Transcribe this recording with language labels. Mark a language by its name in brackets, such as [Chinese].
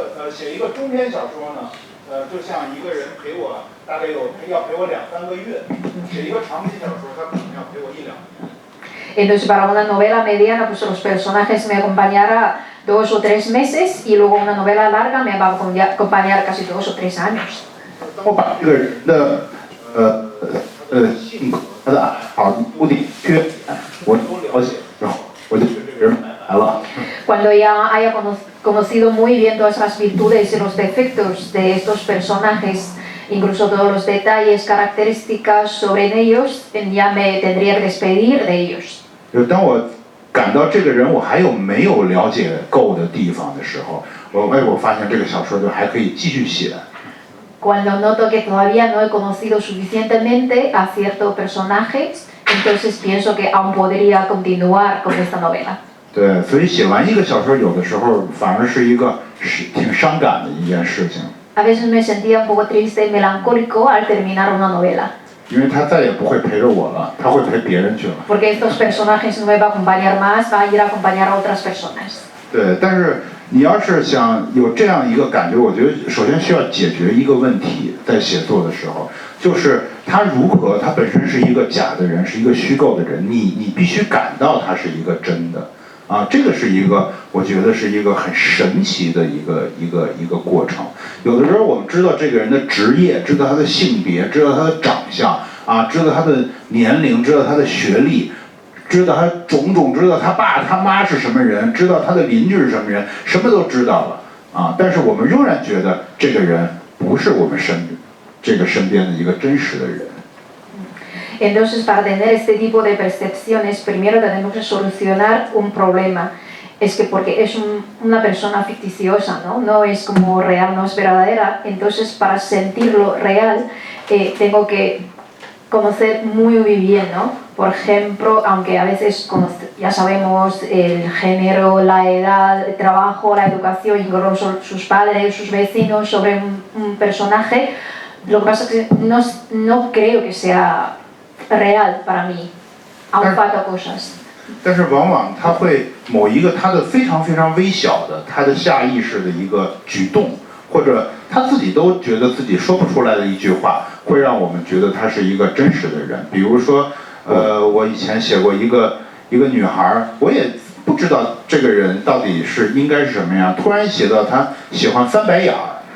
[Chinese] 写一个中篇小说呢，就像一个人陪我，大概要陪我2-3个月；写一个长篇小说，他可能要陪我1-2年。 [Spanish] Entonces, para una novela mediana, pues los personajes me acompañarán 2 o 3 meses y luego una novela larga me va a acompañar casi 2 o 3 años. [Chinese] 我把这个人的性格、他的爱好、目的、缺点，我都了解，然后我就觉得这个人来了。 [Spanish] Cuando ya haya conocido muy bien todas las virtudes y los defectos de estos personajes, incluso todos los detalles, características sobre ellos, ya me tendría que despedir de ellos. [Chinese] 当我感到这个人我还有没有了解够的地方的时候，我发现这个小说就还可以继续写。 [Spanish] Cuando noto que todavía no he conocido suficientemente a cierto personaje, entonces pienso que aún podría continuar con esta novela. [Chinese] 对，所以写完一个小说，有的时候反而是一个挺伤感的一件事情。 [Spanish] A veces me sentía un poco triste y melancólico al terminar una novela. [Chinese] 因为他再也不会陪着我了，他会陪别人去了。 [Spanish] Porque estos personajes no me va a acompañar más, va a ir a acompañar a otras personas. [Chinese] 对，但是你要是想有这样一个感觉，我觉得首先需要解决一个问题，在写作的时候，就是他本身是一个假的人，是一个虚构的人，你必须感到他是一个真的。啊，这个是一个，我觉得是一个很神奇的一个过程。有的时候我们知道这个人的职业，知道他的性别，知道他的长相，啊，知道他的年龄，知道他的学历，知道他种，知道他爸他妈是什么人，知道他的邻居是什么人，什么都知道了啊。但是我们仍然觉得这个人不是我们身边的一个真实的人。 [Spanish] Entonces, para tener este tipo de percepciones, primero tenemos que solucionar un problema. Es que porque es una persona ficticiosa, ¿no? No es como real, no es verdadera. Entonces, para sentirlo real, tengo que conocer muy bien, ¿no? Por ejemplo, aunque a veces ya sabemos el género, la edad, el trabajo, la educación, incluso sus padres, sus vecinos sobre un personaje, lo que pasa es que no creo que sea real para mí, aún falta cosas. [Chinese] 但是往往他会某一个他的非常非常微小的他的下意识的一个举动，或者他自己都觉得自己说不出来的一句话，会让我们觉得他是一个真实的人。比如说，我以前写过一个女孩，我也不知道这个人到底是应该是什么样，突然写到他喜欢翻白眼儿。